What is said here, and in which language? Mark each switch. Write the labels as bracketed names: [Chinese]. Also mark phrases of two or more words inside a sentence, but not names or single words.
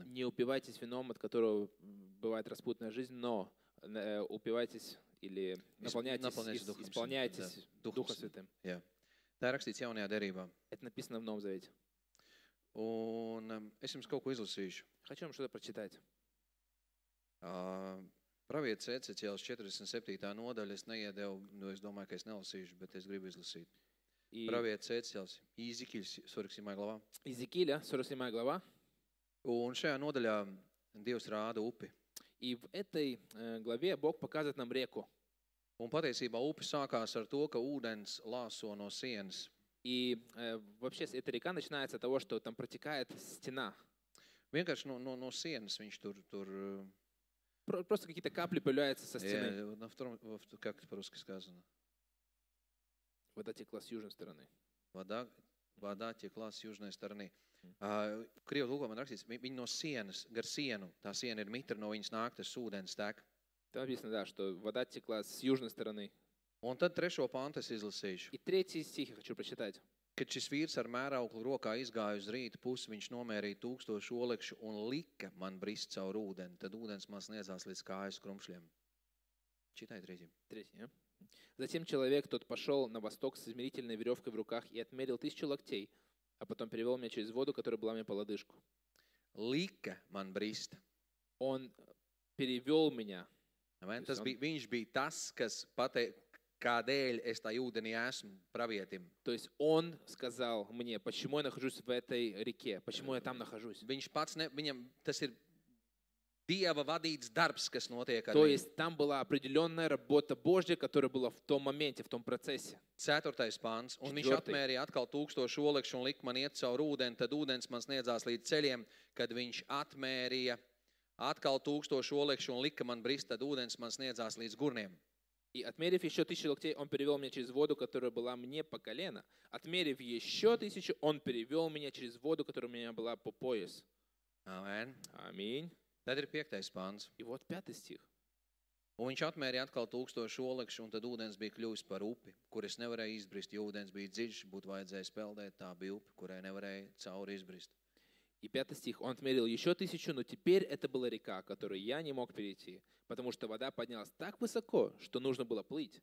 [Russian] не упивайтесь вином, от которого бывает распутная жизнь, но упивайтесь или наполняйтесь Духом исполняйтесь Святым, да, Духом Духом Святым. [Latvian] Jā. Tā ir rakstīts jaunajā derībā. [Russian] Это написано в Новом Завете. [Latvian] Un es jums kaut ko izlasīšu. [Russian] Хочу вам что-то прочитать. [Latvian] Pravietis Ececēls 47. nodaļa, es neiedevu, es domāju, ka es nelasīšu, bet es gribu izlasīt. [Russian] И [Latvian] Pravietis Ececēls, Īzikļs, 47. glava. [Russian] Иезекииля, 47 глава. [Latvian] Un šajā nodaļā Dievs rāda upi. [Russian] И в этой главе Бог показывает нам реку. [Latvian] Un patiesībā upe sākās ar to, ka ūdens lāso no sienas. [Russian] И вообще эта река начинается с того, что там протекает стена. [Latvian] Vienkārši no sienas viņš tur [Russian] Просто какие-то капли появляются со стены. как это по-русски сказано? Вода текла с южной стороны. Вода Вода текла с южной стороны. [Latvian] Krievu tulkojumā rakstīts, viņi no sienas, gar sienu, tā siena ir mitra, no viņas nāk tas ūdens tek. [Russian] Там написано, да, что вода текла с южной стороны. [Latvian] Un tad 3. pantu es izlasīšu. [Russian] И 3 стих я хочу прочитать. [Latvian] Kad šis vīrs ar mērauklu rokā izgāja uz rīta pusi, viņš nomērīja 1000 olekšu un lika man brist caur ūdeni. Tad ūdens man sniedzās līdz kājas krumšļiem. [Russian] Читай 3. [Latvian] 3, ja? [Russian] Затем человек тот пошел на восток с измерительной веревкой в руках и отмерил 1000 локтей, а потом перевел меня через воду, которая была мне по лодыжку. [Latvian] Lika man brist. [Russian] Он перевел меня. [Latvian] Tas bija, viņš bija tas, kas pateica, kādēļ es tā ūdenī esmu pravietim. [Russian] То есть он сказал мне, почему я нахожусь в этой реке, почему я там нахожусь. [Latvian] Viņš pats, viņam tas ir Dieva vadīts darbs, kas notiek ar [Russian] То [Latvian] viņu. [Russian] есть там была определенная работа Божья, которая была в том моменте, в том процессе. [Latvian] 4. pāns. Un viņš 4. atmērīja atkal 1000 olekšu un lika man iet caur ūdeni, tad ūdens man sniedzās līdz ceļiem, kad viņš atmērīja atkal 1000 olekšu un lika man brist, tad ūdens man sniedzās līdz gurniem. [Russian] И отмерив еще 1000 локтей, он перевел меня через воду, которая была мне по колено. Отмерив еще 1000, он перевел меня через воду, которая у меня была по пояс. [Latvian] Amen. [Russian] Аминь. [Latvian] Tad ir 5. pāns. [Russian] И вот 5 стих. [Latvian] Un viņš atmērīja atkal 1000 olekšu, un tad ūdens bija kļuvis par upi, kur es nevarēju izbrist, jo ūdens bija dziļš, būtu vajadzējis peldēt, tā bija upe, kurai nevarēja cauri izbrist. [Russian] И 5 стих. Он отмерил еще 1000, но теперь это была река, которую я не мог перейти, потому что вода поднялась так высоко, что нужно было плыть.